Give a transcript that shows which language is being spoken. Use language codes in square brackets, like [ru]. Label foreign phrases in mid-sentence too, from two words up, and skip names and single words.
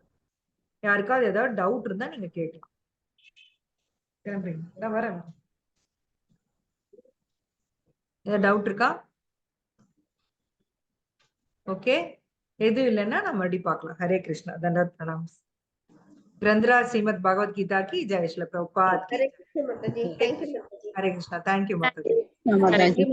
[ta] யாருக்காவது ஏதாவது டவுட் இருந்தா நீங்க கேட்கலாம். வரேன். ஏதாவது டவுட் இருக்கா? ஓகே, எதுவும் இல்லைன்னா நம்ம மறுபடியும் பார்க்கலாம். [hi] हरे कृष्णा, दंडवत प्रणाम। ग्रंथराज श्रीमद् भगवद्गीता की जय, श्रील प्रभुपाद की हरे कृष्ण माता जी, [en] thank you [hi] माता जी। हरे कृष्णा, [en] thank you [hi] माता जी। மாதாஜி